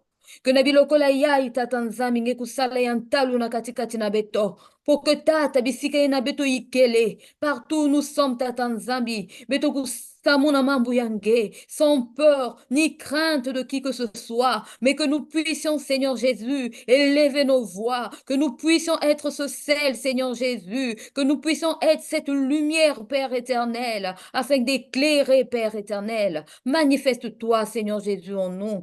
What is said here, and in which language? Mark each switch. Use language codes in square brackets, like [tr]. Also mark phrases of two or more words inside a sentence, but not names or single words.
[kg] Que na biloko la yai tata nzambi nge kusala ya ntalu na katikati na beto. [fr] Pour que [kg] tata bisika ye na beto ikele. [fr] Partout où nous sommes [kg] tata nzambi. Beto kusamuna mambu yange. [fr] Sans peur ni crainte de qui que ce soit. Mais que nous puissions, Seigneur Jésus, élever nos voix. Que nous puissions être ce sel, Seigneur Jésus. Que nous puissions être cette lumière, Père éternel. Afin d'éclairer, Père éternel. Manifeste-toi, Seigneur Jésus, en nous.